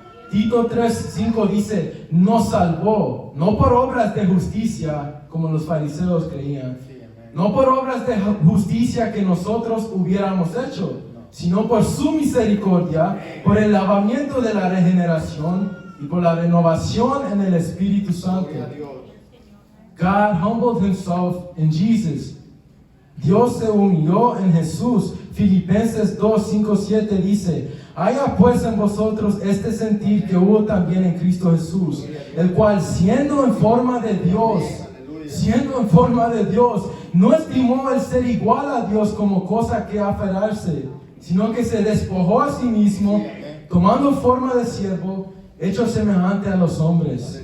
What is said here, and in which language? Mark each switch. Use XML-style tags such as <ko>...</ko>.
<es>Tito 3:5 dice: nos salvó, no por obras de justicia, como los fariseos creían, no por obras de justicia que nosotros hubiéramos hecho, sino por su misericordia, por el lavamiento de la regeneración y por la renovación en el Espíritu Santo.</es> <en>God humbled himself in Jesus.</en> <es>Dios se humilló en Jesús. Filipenses 2:5-7 dice: haya pues en vosotros este sentir que hubo también en Cristo Jesús, el cual, siendo en forma de Dios, siendo en forma de Dios, no estimó el ser igual a Dios como cosa que aferrarse, sino que se despojó a sí mismo, tomando forma de siervo, hecho semejante a los hombres.</es>